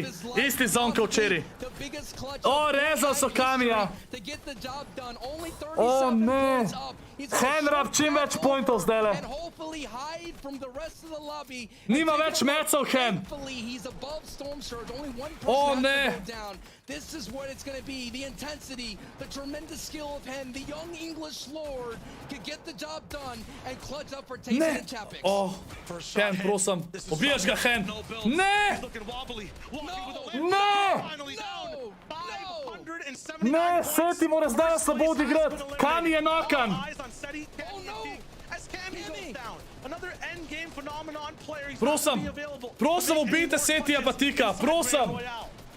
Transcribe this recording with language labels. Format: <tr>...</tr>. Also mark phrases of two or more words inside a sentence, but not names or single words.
<sl>Isti zon kao včeraj. O, rezal so Kamija. O, ne. Hen rab čim več pointov zdajle. Nima več mecov, Hen. O, ne.</sl> <en>This is what it's going to be, the intensity, the tremendous skill of Hen, the young English lord can get the job done and clutch up for TaySon and Čapik.</en> <sl>O, Hen, prosim, ubiješ ga, Hen. Ne! Ne! Ne, Seti mora zdaj slabo odigrati. Kami je nokan. Prosim, ubijte Setija Batika, prosim.</sl>